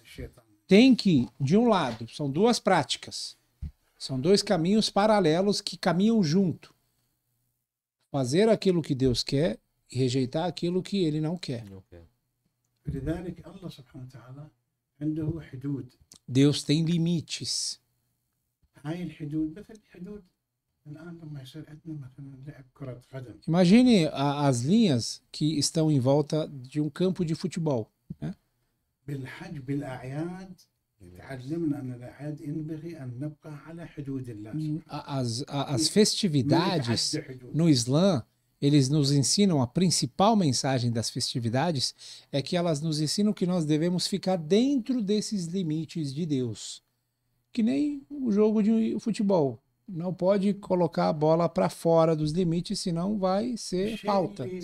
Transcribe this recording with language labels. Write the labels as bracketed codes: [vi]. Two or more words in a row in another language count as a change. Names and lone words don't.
[pt] Tem que, de um lado, são 2 práticas, são 2 caminhos paralelos que caminham junto. Fazer aquilo que Deus quer e rejeitar aquilo que Ele não quer. Deus tem limites. [ar] الآن لما يصير عندنا مثلا لعب كرة قدم [pt] Imagine as linhas que estão em volta de um campo de futebol. Né? [ar] بالحج بالأعياد تعلمنا أن الأعياد ينبغي أن نبقى على حدود الله سبحانه [pt] As festividades no Islã, eles nos ensinam, a principal mensagem das festividades é que elas nos ensinam que nós devemos ficar dentro desses limites de Deus. Que nem o jogo de futebol. Não pode colocar a bola para fora dos limites, senão vai ser falta.